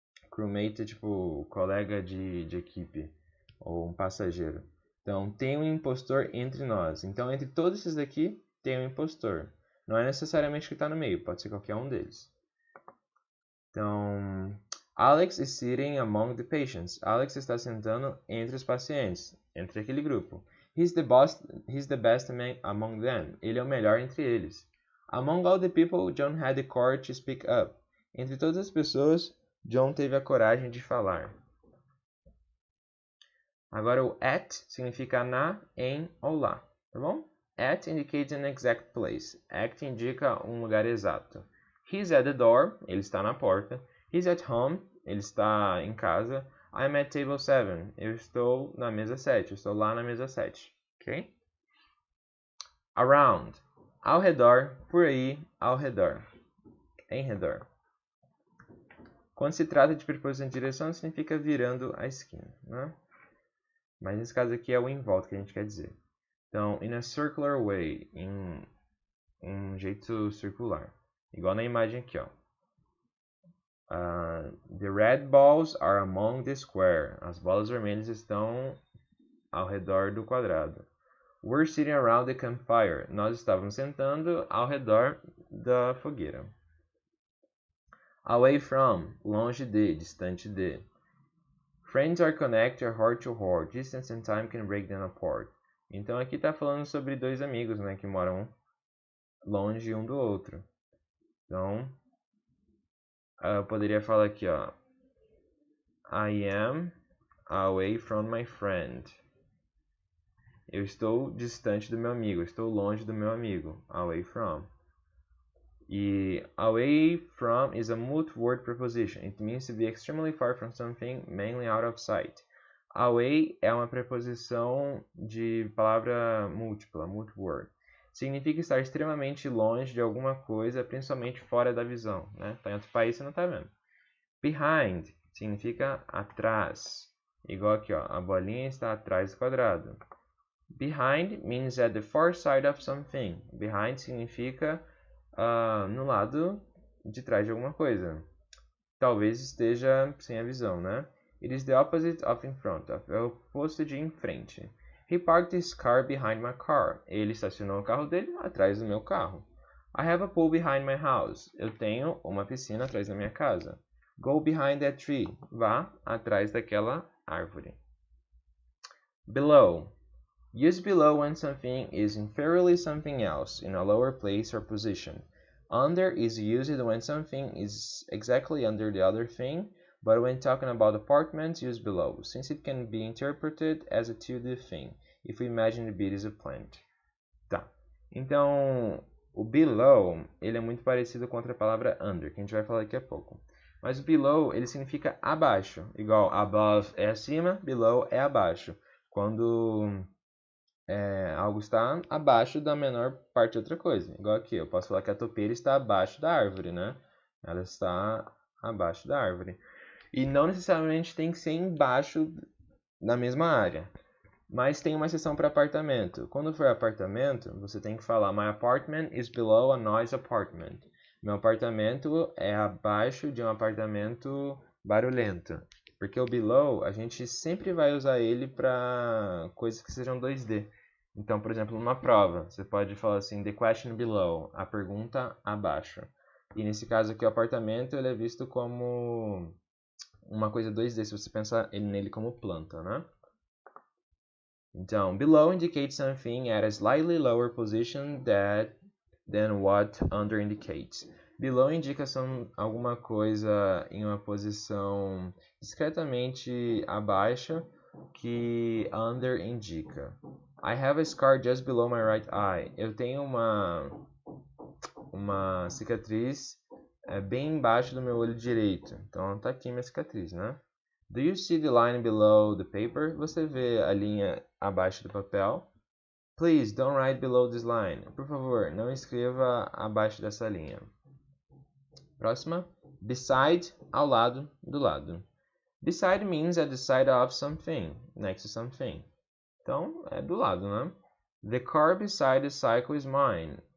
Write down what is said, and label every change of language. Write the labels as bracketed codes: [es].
[pt] Crewmate é tipo colega de equipe ou um passageiro. Então, tem um impostor entre nós. Então, entre todos esses daqui, tem um impostor. Não é necessariamente que está no meio, pode ser qualquer um deles. Então, [en] Alex is sitting among the patients. [pt] Alex está sentando entre os pacientes, entre aquele grupo. [en] He's the best among them. [pt] Ele é o melhor entre eles. [en] Among all the people, John had the courage to speak up. [pt] Entre todas as pessoas, John teve a coragem de falar. Agora o at significa na, em ou lá, tá bom? [en] At indicates an exact place. [pt] At indica um lugar exato. [en] He's at the door, [pt] ele está na porta. [en] He's at home, [pt] ele está em casa. [en] I'm at table 7, [pt] eu estou na mesa 7, eu estou lá na mesa 7, ok? Around, ao redor, por aí, ao redor, em redor. Quando se trata de preposição de direção, significa virando a esquina, né? Mas nesse caso aqui é o em volta que a gente quer dizer. Então, [en] in a circular way, [pt] em um jeito circular. Igual na imagem aqui, ó. [en] The red balls are among the square. [pt] As bolas vermelhas estão ao redor do quadrado. [en] We're sitting around the campfire. [pt] Nós estávamos sentando ao redor da fogueira. Away from, longe de, distante de. [en] Friends are connected heart to heart. Distance and time can break them apart. [pt] Então aqui está falando sobre dois amigos, né, que moram longe um do outro. Então, eu poderia falar aqui, ó. I am away from my friend. Eu estou distante do meu amigo. Eu estou longe do meu amigo. [en] Away from. E away from is a multi-word preposition. It means to be extremely far from something, mainly out of sight. [pt] Away é uma preposição de palavra múltipla, multi-word. Significa estar extremamente longe de alguma coisa, principalmente fora da visão, né? Tá em outro país, você não está vendo. Behind significa atrás. Igual aqui, ó, a bolinha está atrás do quadrado. [en] Behind means at the far side of something. [pt] Behind significa no lado de trás de alguma coisa. Talvez esteja sem a visão, né? [en] It is the opposite of in front of. [pt] É o oposto de em frente. [en] He parked his car behind my car. [pt] Ele estacionou o carro dele atrás do meu carro. [en] I have a pool behind my house. [pt] Eu tenho uma piscina atrás da minha casa. [en] Go behind that tree. [pt] Vá atrás daquela árvore. [en] Below. Use below when something is inferiorly something else in a lower place or position. Under is used when something is exactly under the other thing, but when talking about apartments, use below, since it can be interpreted as a 2D thing, if we imagine the beat is a plant. [pt] Tá. Então, o below, ele é muito parecido com outra palavra under, que a gente vai falar daqui a pouco. Mas o below, ele significa abaixo. Igual above é acima, below é abaixo. Quando algo está abaixo da menor parte de outra coisa. Igual aqui, eu posso falar que a topeira está abaixo da árvore, né? Ela está abaixo da árvore. E não necessariamente tem que ser embaixo na mesma área. Mas tem uma exceção para apartamento. Quando for apartamento, você tem que falar: [en] My apartment is below a noise apartment. [pt] Meu apartamento é abaixo de um apartamento barulhento. Porque o below, a gente sempre vai usar ele para coisas que sejam 2D. Então, por exemplo, numa prova, você pode falar assim: [en] The question below, [pt] a pergunta abaixo. E nesse caso aqui, o apartamento ele é visto como uma coisa 2D, se você pensar nele como planta, né? [en] Então, below indicates something at a slightly lower position than what under indicates. [pt] Below indica alguma coisa em uma posição discretamente abaixo que under indica. [en] I have a scar just below my right eye. [pt] Eu tenho uma cicatriz bem embaixo do meu olho direito. Então, tá aqui minha cicatriz, né? [en] Do you see the line below the paper? [pt] Você vê a linha abaixo do papel? [en] Please don't write below this line. [pt] Por favor, não escreva abaixo dessa linha. Próxima. Beside, ao lado, do lado. [en] Beside means at the side of something, next to something. [pt] Então, é do lado, né? [en] The car beside the cycle is mine.